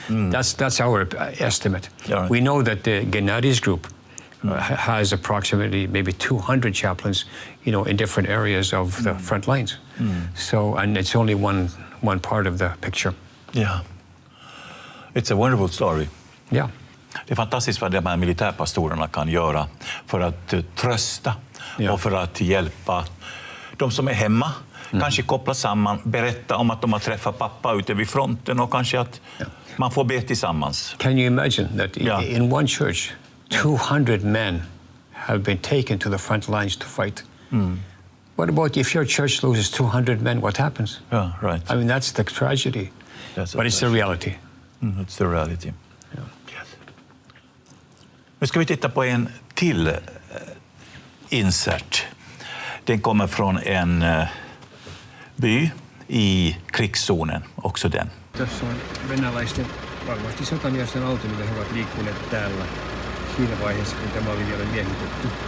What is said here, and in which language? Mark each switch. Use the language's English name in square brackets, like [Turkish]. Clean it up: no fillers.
[English] That's our estimate. We know that the Gennadi's group has approximately maybe 200 chaplains, in different areas of the front lines. So, and it's only one part of the picture. Yeah. It's a wonderful story. Yeah. [Swedish] Det är fantastiskt vad de här militärpastorerna kan göra för att trösta och för att hjälpa de som är hemma. Kanske koppla samman, berätta om att de har träffat pappa ute vid fronten och kanske att man får be tillsammans. [English] Can you imagine that in one church 200 men have been taken to the front lines to fight? What about if your church loses 200 men, what happens? Yeah, right. I mean, that's the tragedy. But it's the reality. It's the reality. Yes. [Swedish] Nu ska vi titta på en till insert. Den kommer från en by i krigszonen, också den. [Finnish] Tässä on venäläisten, varmasti sotamiesten auto, mitä he ovat liikkuneet täällä siinä vaiheessa, kun tämä oli vielä miehitetty.